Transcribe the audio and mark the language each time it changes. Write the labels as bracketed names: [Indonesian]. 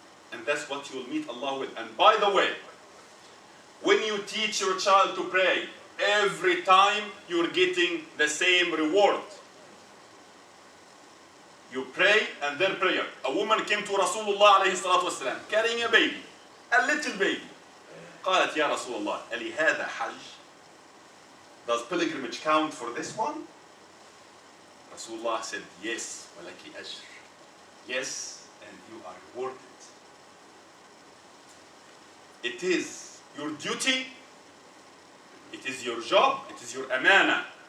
[English] And that's what you will meet Allah with. And by the way, when you teach your child to pray, every time you're getting the same reward. You pray and their prayer. A woman came to Rasulullah alayhi salatu wasalam, carrying a baby, a little baby. [Arabic] قالت يا رسول الله ألي هذا حج? [English] Does pilgrimage count for this one? Rasulullah said, yes, [Arabic] ولك أجر. [English] Yes, and you are rewarded. It is your duty, it is your job, it is your amana.